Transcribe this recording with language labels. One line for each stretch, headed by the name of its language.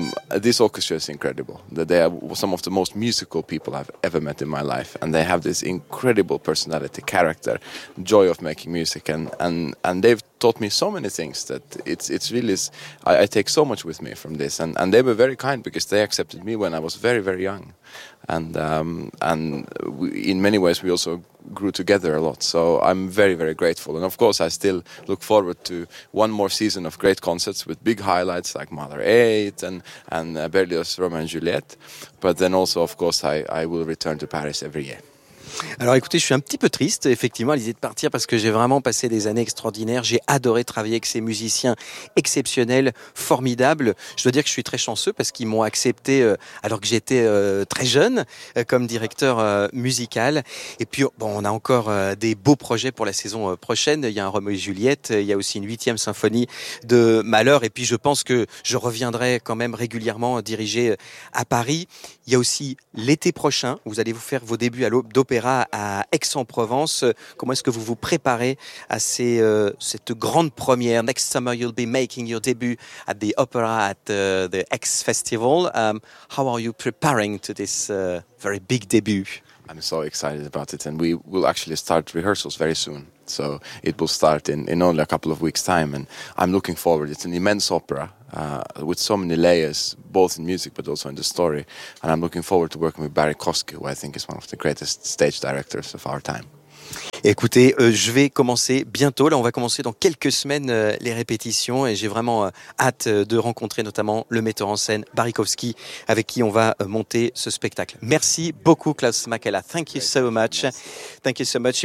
English: This orchestra is incredible. They are some of the most musical people I've ever met in my life, and they have this incredible personality, character, joy of making music, and they've taught me so many things that it's really, I take so much with me from this, and they were very kind because they accepted me when I was very, very young, and we, in many ways we also grew together a lot, so I'm very, very grateful. And of course I still look forward to one more season of great concerts with big highlights like Mahler 8 and Berlioz Romeo and Juliet, but then also of course I will return to Paris every year.
French: Alors écoutez, je suis un petit peu triste effectivement à l'idée de partir parce que j'ai vraiment passé des années extraordinaires, j'ai adoré travailler avec ces musiciens exceptionnels, formidables. Je dois dire que je suis très chanceux parce qu'ils m'ont accepté alors que j'étais très jeune comme directeur musical. Et puis bon, on a encore des beaux projets pour la saison prochaine, il y a un Roméo et Juliette, il y a aussi une 8e symphonie de Mahler, et puis je pense que je reviendrai quand même régulièrement diriger à Paris. Il y a aussi l'été prochain, vous allez vous faire vos débuts à l'aube opéra à Aix-en-Provence. Comment est-ce que vous vous préparez à cette grande première?
English: Next summer you'll be making your debut at the opera at the Aix Festival. How are you preparing to this very big debut? I'm so excited about it, and we will actually start rehearsals very soon. So it will start in only a couple of weeks' time, and I'm looking forward. It's an immense opera with so many layers, both in music but also in the story. And I'm looking forward to working with Barry Kosky, who I think is one of the greatest stage directors of our time.
French: Écoutez, je vais commencer bientôt. Là, on va commencer dans quelques semaines les répétitions et j'ai vraiment hâte de rencontrer notamment le metteur en scène Barikowski avec qui on va monter ce spectacle. Merci beaucoup, Klaus Makela.
English: Thank you so much.
French: Thank you so much.